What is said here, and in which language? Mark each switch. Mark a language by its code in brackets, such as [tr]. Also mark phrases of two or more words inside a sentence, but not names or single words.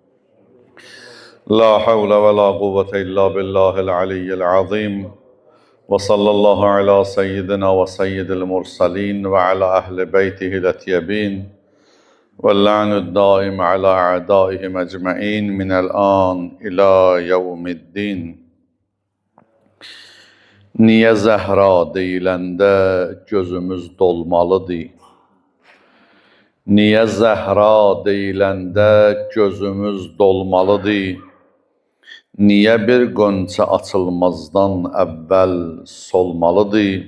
[ar] لا حول ولا قوة إلا بالله العلي العظيم. وصلى الله على سيدنا وسيد المرسلين وعلى أهل بيته الأطيبين واللعن الدائم على أعدائهم أجمعين من الآن إلى يوم الدين. [az] Niye Zəhra deyiləndə gözümüz dolmalıdır? Niye Zəhra deyiləndə gözümüz dolmalıdır? Niye bir qönçə açılmazdan əvvəl solmalıdır?